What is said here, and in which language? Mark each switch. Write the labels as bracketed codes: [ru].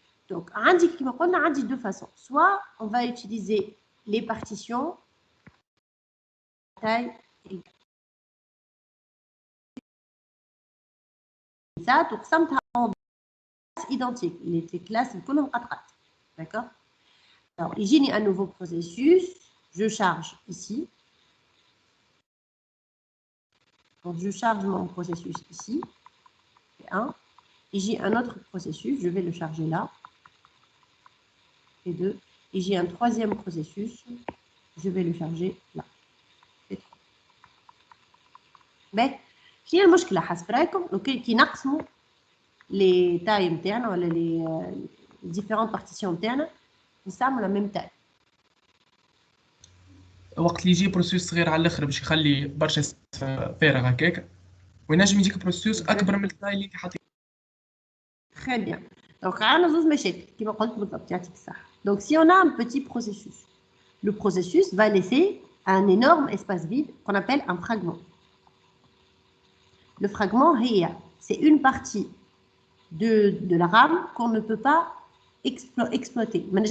[fr] دونك [ar] عندي كيما قلنا عندي [fr] دو فاسون، سوا اون فا يوتيليزي لي بارتيسيون تاي سات وقسمتها identiques, les classes [ar] كلهم قطعات. [fr] D'accord. Alors, j'ai un nouveau processus, je charge ici. Donc, je charge mon processus ici, c'est 1. Et j'ai un autre processus, je vais le charger là, c'est 2. Et j'ai un troisième processus, je vais le charger là, c'est 3. Mais, j'ai un [ar] مشكلة حسب رايكم لو كي نقسموا [fr] les tailles internes ولا les différentes partitions internes [ar] نستعملوا [fr] la même taille. [ar] وقت اللي يجي بروسيس صغير على الاخر باش يخلي برشا فارغ هكاك، وينجم يجيك بروسيس اكبر من التاي اللي انت حاطيه. [fr] Très bien. [ar] Donc, عندنا زوج مشاكل كما قلت بالضبط يعطيك الصحة. [fr] Donc, si on a un petit processus, le processus va laisser un énorme espace vide qu'on appelle un fragment. Le fragment, c'est une partie de la RAM qu'on ne peut pas exploiter.